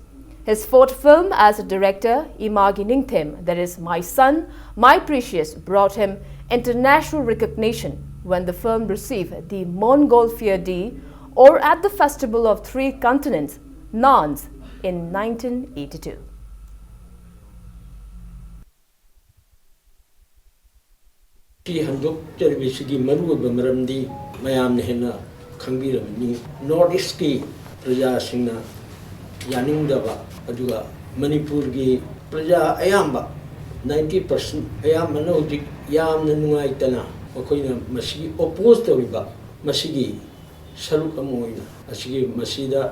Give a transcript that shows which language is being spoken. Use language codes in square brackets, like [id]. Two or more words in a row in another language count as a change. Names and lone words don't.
[en] His fourth film as a director, Imagi Ningthem, that is My Son, My Precious, brought him international recognition when the film received the Montgolfier D or at the Festival of Three Continents, Nantes, in 1982. [mni] Manipur gi praja ayamba 90% ayamana hojik yamna nungaitana makoina masi oppose tawriba masigi saruk amoina asigi masida